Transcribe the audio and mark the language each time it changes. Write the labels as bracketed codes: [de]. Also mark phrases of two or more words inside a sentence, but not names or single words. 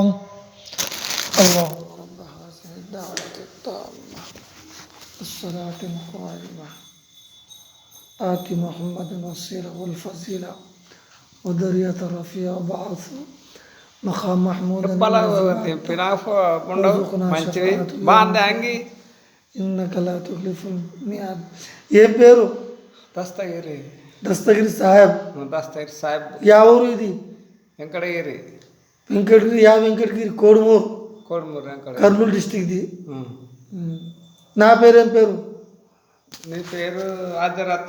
[ar] الله رب هذه الدعوة التامة الصلاة القائمة آت محمد الوسيلة والفضيلة ودرية الرفيع بعث مقام محمود إنك لا تخلف الميعاد. [te] ఏం పేరు? దస్తగిరి సాహెబ్. యా ఊరు ఇది? వెంకటగిరి. యా వెంకటగిరి? కోడుమూరు. కర్నూలు డిస్టిక్ది. నా పేరేం పేరు? నీ పేరు హజరత్.